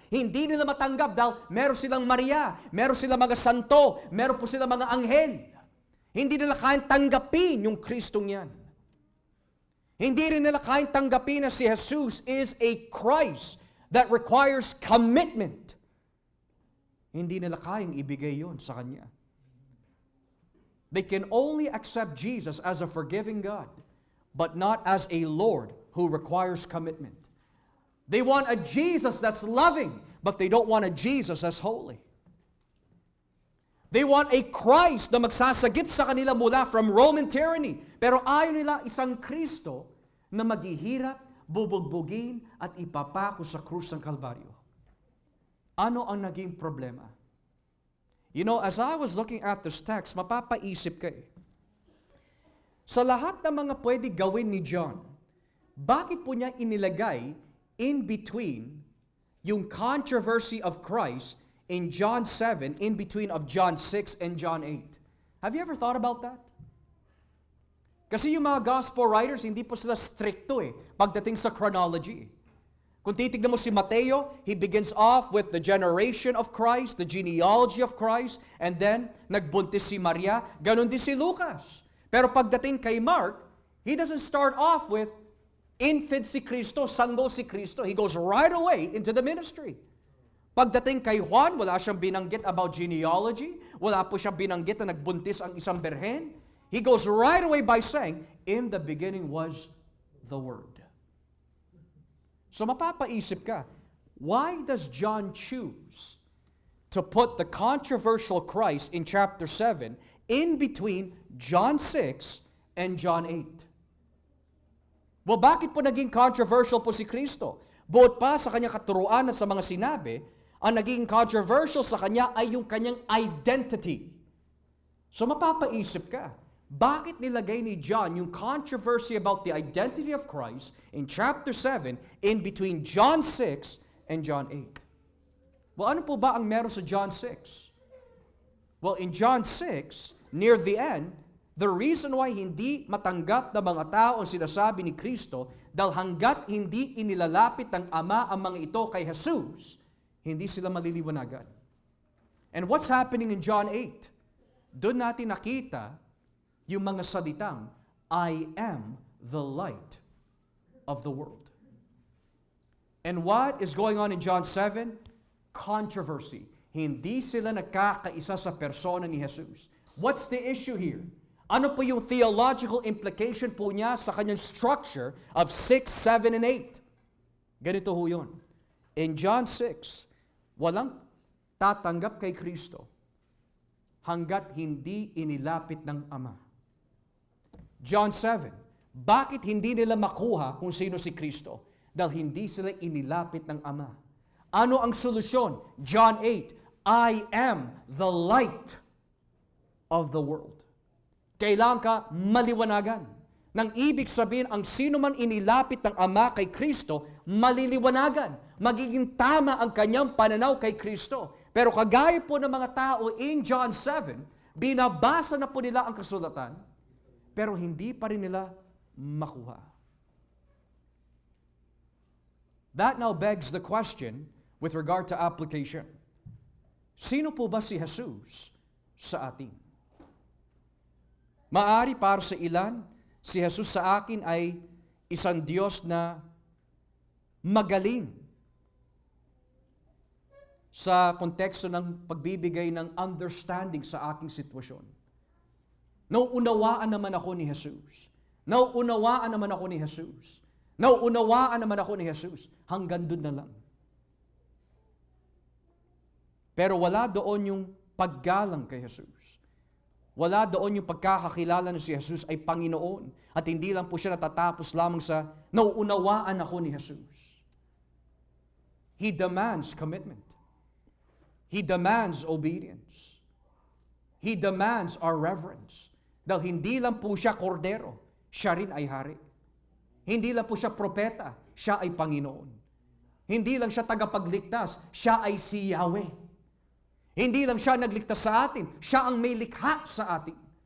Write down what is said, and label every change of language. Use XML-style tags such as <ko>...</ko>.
<tl>Hindi nila matanggap dahil meron silang Maria, meron silang mga santo, meron po silang mga anghel. Hindi nila kayang tanggapin yung Kristong yan. Hindi rin nila kayang tanggapin na si Jesus</tl> <en>is a Christ that requires commitment.</en> <tl>Hindi nila kayang ibigay yon sa Kanya.</tl> <en>They can only accept Jesus as a forgiving God, but not as a Lord who requires commitment. They want a Jesus that's loving, but they don't want a Jesus that's holy. They want a Christ</en> <tl>na magsasagip sa kanila mula</tl> <en>from Roman tyranny.</en> <tl>Pero ayaw nila isang Kristo na maghihirap, bubugbugin at ipapako sa krus ng Kalbaryo. Ano ang naging problema?</tl> <en>You know, as I was looking at this text,</en> <tl>mapapaisip ka eh. Sa lahat ng mga pwede gawin ni John, bakit po niya inilagay in between yung</tl> <en>controversy of Christ in John 7, in between of John 6 and John 8? Have you ever thought about that?</en> <tl>Kasi yung mga gospel writers, hindi po sila stricto eh, pagdating sa chronology. Kung titignan mo si Mateo,</tl> <en>he begins off with the generation of Christ, the genealogy of Christ, and then</en> <tl>nagbuntis si Maria. Ganon din si Lucas. Pero pagdating kay Mark,</tl> <en>he doesn't start off with infant</en> <tl>si Kristo, sanggol si Kristo.</tl> <en>He goes right away into the ministry.</en> <tl>Pagdating kay Juan, wala siyang binanggit about genealogy. Wala po siyang binanggit na nagbuntis ang isang berhen.</tl> <en>He goes right away by saying, in the beginning was the Word. So</en> <tl>mapapaisip ka,</tl> <en>why does John choose to put the controversial Christ in chapter 7 in between John 6 and John 8?</en> <tl>Well, bakit po naging controversial po si Kristo? Bukod pa sa kanyang katuruan at sa mga sinabi, ang naging controversial sa kanya ay yung kanyang identity.</tl> <en>So</en> <tl>mapapaisip ka, bakit nilagay ni John yung</tl> <en>controversy about the identity of Christ in chapter 7 in between John 6 and John 8?</en> <tl>Well, ano po ba ang meron sa John 6?</tl> <en>Well, in John 6, near the end, the reason why</en> <tl>hindi matanggap ng mga tao ang sinasabi ni Kristo dahil hanggat hindi inilalapit ng Ama ang mga ito kay Jesus, hindi sila maliliwanagan.</tl> <en>And what's happening in John 8?</en> <tl>Doon natin nakita yung mga salitang,</tl> <en>I am the light of the world. And what is going on in John 7?</en> <tl>Controversy. Hindi sila nagkakaisa sa persona ni Jesus.</tl> <en>What's the issue here?</en> <tl>Ano po yung</tl> <en>theological implication</en> <tl>po niya sa kanyang</tl> <en>structure of 6, 7, and 8?</en> <tl>Ganito ho yun. In John 6, walang tatanggap kay Kristo hanggat hindi inilapit ng Ama. John 7, bakit hindi nila makuha kung sino si Kristo? Dahil hindi sila inilapit ng Ama. Ano ang solusyon?</tl> <en>John 8, I am the light of the world.</en> <tl>Kailangan ka maliwanagan. Nang ibig sabihin, ang sino man inilapit ng Ama kay Kristo, maliliwanagan. Magiging tama ang kanyang pananaw kay Kristo. Pero kagaya po ng mga tao in John 7, binabasa na po nila ang kasulatan, pero hindi pa rin nila makuha.</tl> <en>That now begs the question with regard to application.</en> <tl>Sino po ba si Jesus sa atin? Maari para sa ilan, si Jesus sa akin ay isang Diyos na magaling sa konteksto ng pagbibigay ng understanding sa aking sitwasyon. Nauunawaan naman ako ni Jesus. Nauunawaan naman ako ni Jesus. Nauunawaan naman ako ni Jesus. Hanggang doon na lang. Pero wala doon yung paggalang kay Jesus. Wala doon yung pagkakakilala na si Jesus ay Panginoon. At hindi lang po siya natatapos lamang sa nauunawaan ako ni Jesus.</tl> <en>He demands commitment. He demands obedience. He demands our reverence.</en> <tl>Dahil hindi lang po siya kordero, siya rin ay hari. Hindi lang po siya propeta, siya ay Panginoon. Hindi lang siya tagapagligtas, siya ay si Yahweh. Hindi lang siya nagligtas sa atin, siya ang may likha sa atin.</tl>